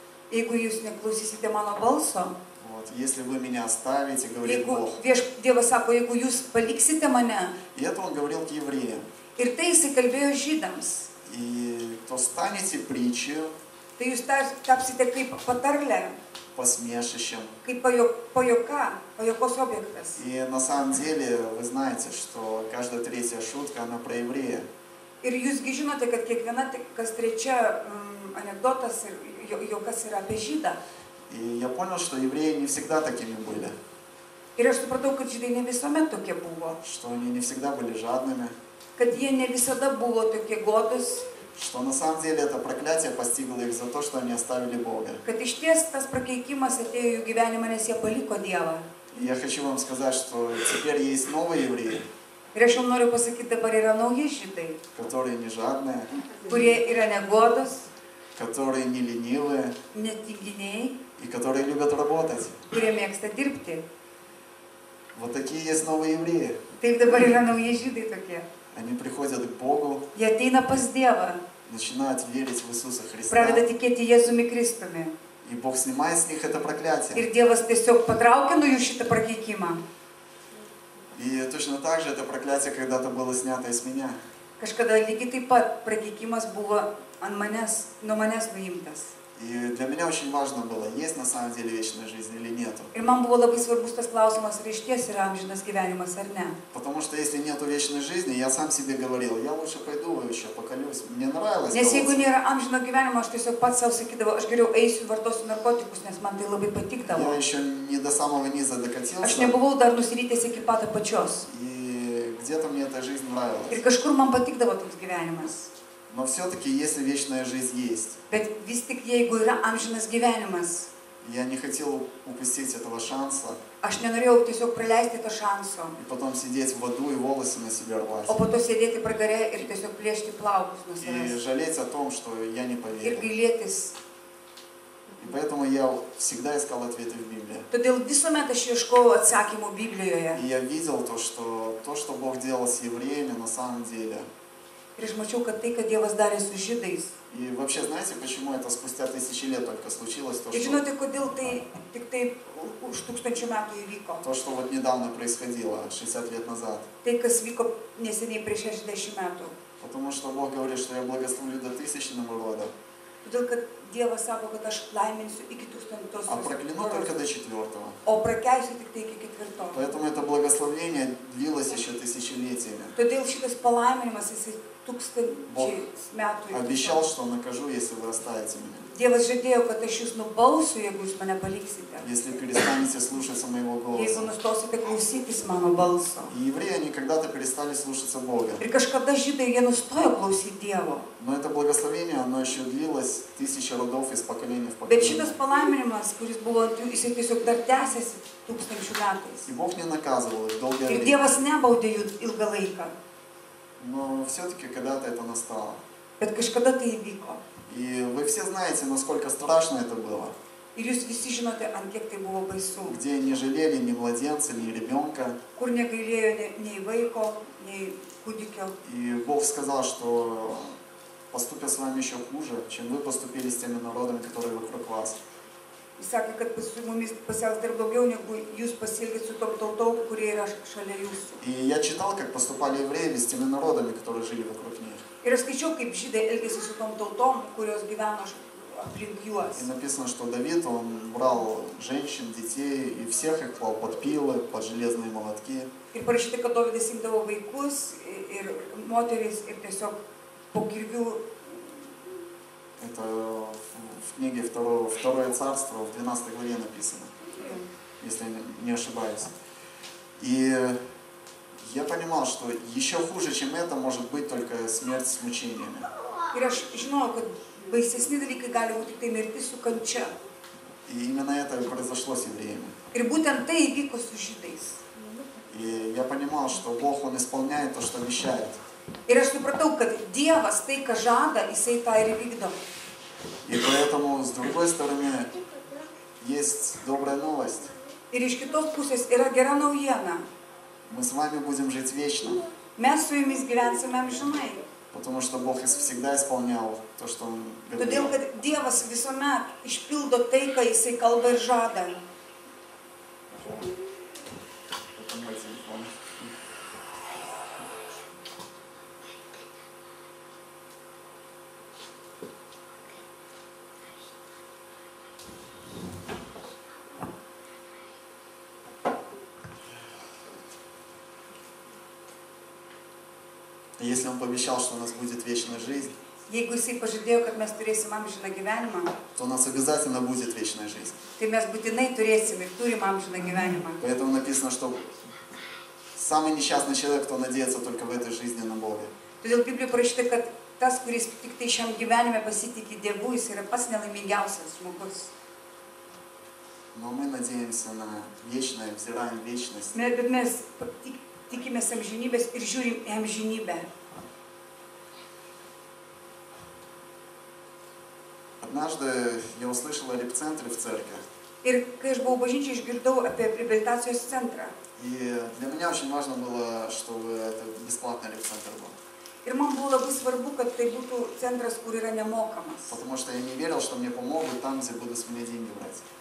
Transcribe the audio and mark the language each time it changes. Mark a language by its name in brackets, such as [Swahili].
[Lithuanian] jeigu jūs neklausysite mano balso, [Russian] вот, если вы меня оставите, говорит [Lithuanian] jeigu [Russian] Бог. [Lithuanian] Dievas sako, jeigu jūs paliksite mane, [Russian] И это он говорил к евреям. [Lithuanian] ir tai jisai kalbėjo žydams, [Russian] И то станете притчей, [Lithuanian] tai jūs tapsite kaip patarlė, [Russian] посмешищем. [Lithuanian] kaip pajokos objektas. [Russian] И на самом деле вы знаете, что каждая третья шутка, она про еврея. [Lithuanian] Ir jūsgi žinote, kad kiekviena kas trečia anekdotas ir jokas yra apie žydą. [Russian] И я понял, что евреи не всегда такими были. [Lithuanian] Ir aš supratau, kad žydai ne visuomet tokie buvo, [Russian] Что они не всегда были жадными. [Lithuanian] kad jie ne visada buvo tokie godus, [Russian] Что на самом деле это проклятие постигло их за то, что они оставили Бога. [Lithuanian] kad iš ties tas prakeikimas atėjo jų gyvenimą, nes jie paliko Dievą. [Russian] И я хочу вам сказать, что теперь есть новые евреи, [Lithuanian] Ir aš jums noriu pasakyti, dabar yra nauji žydai, [Russian] которые не жадные, [Lithuanian] kurie yra negodus, [Russian] которые не ленивые [Lithuanian] netinginiai, [Russian] и которые любят работать. [Lithuanian] kurie mėgsta dirbti. [Russian] Вот такие есть новые евреи. [Lithuanian] Taip dabar yra nauji žydai tokie. [Russian] Они приходят к Богу, [Lithuanian] Jie ateina pas Dievą, [Russian] начинают верить в Иисуса Христа, [Lithuanian] pradeda tikėti Jėzumi Kristumi. [Russian] и Бог снимает с них это проклятие. [Lithuanian] Ir Dievas tiesiog patraukia nuo jų šitą prakeikimą. [Russian] И точно так же это проклятие когда-то было снято и с меня. [Lithuanian] Kažkada lygiai taip pat prakeikimas buvo nuo manęs nuimtas. [Russian] И для меня очень важно было, есть на самом деле вечная жизнь или нет. [Lithuanian] Ir man buvo labai svarbus tas klausimas, ar iš ties yra amžinas gyvenimas ar ne. [Russian] Потому что если нету вечной жизни, я сам себе говорил, я лучше пойду еще поколюсь. Мне нравилось [Lithuanian] Nes jeigu [Russian] колоться. [Lithuanian] nėra amžino gyvenimo, aš tiesiog pats savo sakydavau, aš geriau eisiu vartosiu narkotikus, nes man tai labai patikdavo. [Russian] Я еще не до самого низа [Lithuanian] Aš [Russian] докатился. [Lithuanian] nebuvau dar nusirytęs iki pat apačios. [Russian] И где-то мне эта жизнь нравилась. [Lithuanian] Ir kažkur man patikdavo toks gyvenimas. [Russian] Но все-таки, если вечная жизнь есть, [Lithuanian] Bet vis tik jeigu yra amžinas gyvenimas, [Russian] я не хотел упустить этого шанса [Lithuanian] aš nenorėjau tiesiog praleisti to šanso. [Russian] и потом сидеть в аду и волосы на себе рвать. [Lithuanian] O po to sėdėti pragare ir tiesiog plėšti plaukus nuo [Russian] И [Lithuanian] savęs. [Russian] жалеть о том, что я не [Lithuanian] Ir [Russian] поверил. [Lithuanian] gailėtis. [Russian] И поэтому я всегда искал ответы в Библии. [Lithuanian] Todėl visuomet aš ieškojau atsakymų Biblijoje. [Russian] И я видел то, что Бог делал с евреями, на самом деле. [Lithuanian] Ir aš mačiau, kad tai, kad Dievas darė su žydais. [Russian] И вообще, знаете, почему это спустя тысячи лет только случилось? [Lithuanian] Ir žinote, kodėl tai tik tai už 1000 metų įvyko. [Russian] То, что вот недавно происходило, 60 лет назад. [Lithuanian] Tai, kas vyko neseniai prieš 60 metų. [Russian] Потому что Бог говорит, что я благословлю до тысячного рода, [Lithuanian] Todėl, kad Dievas sako, kad aš laiminsiu iki 1000. [Russian] а прокляну только до 4. [Lithuanian] O prakeisiu tik tai iki 4. [Russian] Поэтому это благословение длилось еще тысячелетиями. [Lithuanian] Todėl šitas palaiminimas, jisai 1000 metų. [Russian] Обещал, что накажу, если вы оставите меня. [Lithuanian] Dievas žadėjo, kad aš jūs nubausiu, jeigu jūs mane paliksite. [Russian] Если перестанете слушаться моего [Lithuanian] Jeigu [Russian] голоса. [Lithuanian] nustosite klausytis mano balso. [Russian] И евреи, они когда-то перестали слушаться Бога. [Lithuanian] Ir kažkada žydai, jie nustojo klausyti Dievo. [Russian] Но это благословение, оно еще длилось 1000 родов из поколения в поколение. [Lithuanian] šitas palaiminimas, kuris buvo, jisai tiesiog dar tęsiasi 1000 metais. [Russian] И Бог не наказывал их долгое [Lithuanian] Ir [Russian] время. [Lithuanian] Dievas nebaudė jų ilgą laiką. [Russian] Но все-таки когда-то это настало. [Lithuanian] Bet kažkada tai įvyko. [Russian] И вы все знаете, насколько страшно это было. [Lithuanian] Ir jūs visi žinote, ant kiek tai buvo baisu. [Russian] Где не жалели ни младенца, ни ребенка. [Lithuanian] Kur negailėjo nei vaiko, nei kūdikio. [Russian] И Бог сказал, что поступят с вами еще хуже, чем вы поступили с теми народами, которые вокруг вас. [Lithuanian] Jis sakė, kad su mumis pasielgs dar daugiau, negu jūs pasielgėt su tom tautom, kurie yra šalia jūsų. [Russian] И я читал, как поступали евреи с теми народами, которые жили вокруг них. [Lithuanian] Ir aš skaičiau, kaip žydai elgėsi su tom tautom, kurios gyveno aplink juos. [Russian] И написано, что Давид, он брал женщин, детей, и всех их клал под пилы, под железные молотки. [Lithuanian] Ir parašyta, kad Dovydas imdavo vaikus ir moteris ir tiesiog po kirvių. [Russian] Это в книге Второе царство, в 12 главе написано, если я не ошибаюсь. И я понимал, что еще хуже, чем это, может быть только смерть с мучениями. [Lithuanian] Ir aš žinojau, kad baisesni dalykai gali būti tik tai mirtis su kančia. [Russian] И именно это и произошло с евреями. [Lithuanian] Ir būtent tai įvyko su žydais. [Russian] И я понимал, что Бог, Он исполняет то, что обещает. [Lithuanian] Ir aš supratau, kad Dievas tai, ką žada, jisai tą ir įvykdo. [Russian] И поэтому, с другой stороны, есть добрая новость. [Lithuanian] Ir iš kitos pusės yra gera naujiena. [Russian] Мы с вами будем жить вечно. [Lithuanian] Mes su jumis gyvensime amžinai. [Russian] Потому что Бог всегда исполнял то, что Он говорил. [Lithuanian] Todėl, kad Dievas visuomet išpildo tai, ką jisai kalba ir žada. [Russian] Это мой телефон. Если Он пообещал, что у нас будет вечная жизнь, [Lithuanian] Jeigu jisai pažadėjo, kad mes turėsim amžiną gyvenimą, [Russian] то у нас обязательно будет вечная жизнь. [Lithuanian] tai mes būtinai turėsim ir turim amžiną gyvenimą. [Russian] Поэтому написано, что самый несчастный человек, кто надеется только в этой жизни на Бога. [Lithuanian] Todėl Biblijoje parašyta, kad tas, kuris tik tai šiam gyvenime pasitikė Dievu, jis yra pats nelaimingiausias žmogus. [Russian] Но мы надеемся на вечное, взираем в вечность. [Lithuanian] Bet mes tikimės amžinybės ir žiūrim į amžinybę. [Russian] Однажды я услышал о репцентре в церкви. [Lithuanian] Ir kai aš buvau bažnyčiai, išgirdau apie reabilitacijos centrą. [Russian] И для меня очень важно было, чтобы это бесплатный репцентр был. [Lithuanian] Ir man buvo labai svarbu, kad tai būtų centras, kur yra nemokamas. [Russian] Потому что я не верил, что мне помогут там, где будут с меня деньги брать.